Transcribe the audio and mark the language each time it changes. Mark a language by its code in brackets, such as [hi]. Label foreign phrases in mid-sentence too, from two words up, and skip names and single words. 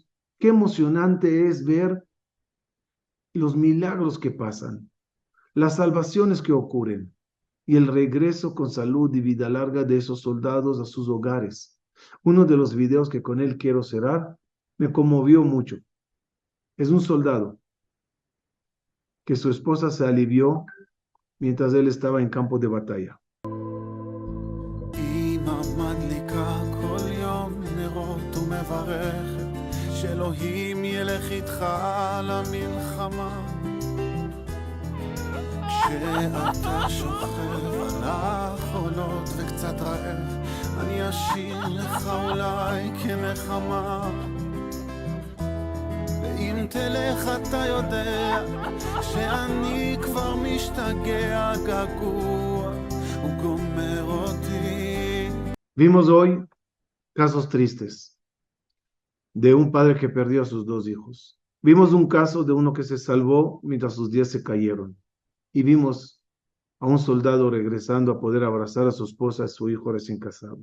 [es] Qué emocionante es ver los milagros que pasan, las salvaciones que ocurren y el regreso con salud y vida larga de esos soldados a sus hogares. Uno de los videos que con él quiero cerrar me conmovió mucho. Es un soldado que su esposa se alivió mientras él estaba en campo de batalla. [he] שאלוהים ילך איתך למלחמה כשאתה שוכב על החולות וקצת רעב אני אשאיר לך אולי כנחמה ואם תלך אתה יודע שאני כבר משתגע געגוע הוא גומר אותי. [es] Vimos hoy casos tristes de un padre que perdió a sus dos hijos. Vimos un caso de uno que se salvó mientras sus 10 se cayeron. Y vimos a un soldado regresando a poder abrazar a su esposa y a su hijo recién casado.